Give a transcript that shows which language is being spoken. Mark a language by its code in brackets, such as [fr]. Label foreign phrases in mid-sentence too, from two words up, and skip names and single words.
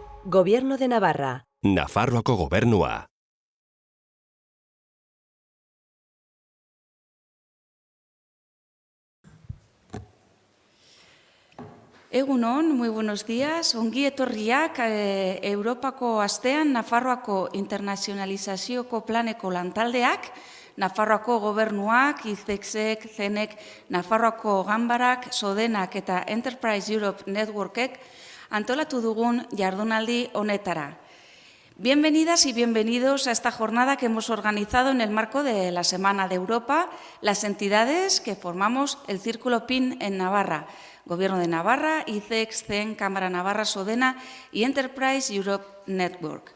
[es] Gobierno de Navarra. [eu] Nafarroako Gobernua. Egunon, [es] muy buenos días. [eu] Ongi etorriak Europako astean Nafarroako internazionalizazioko planeko lantaldeak, Nafarroako Gobernuak, ICEXek, CENEK, Nafarroako Ganbarak, Sodenak eta Enterprise Europe Networkek antolatu dugun jardunaldi honetara. [es] Bienvenidas y bienvenidos a esta jornada que hemos organizado en el marco de la Semana de Europa, las entidades que formamos el Círculo PIN en Navarra, Gobierno de Navarra, ICEX, CEN, Cámara Navarra, Sodena y Enterprise Europe Network.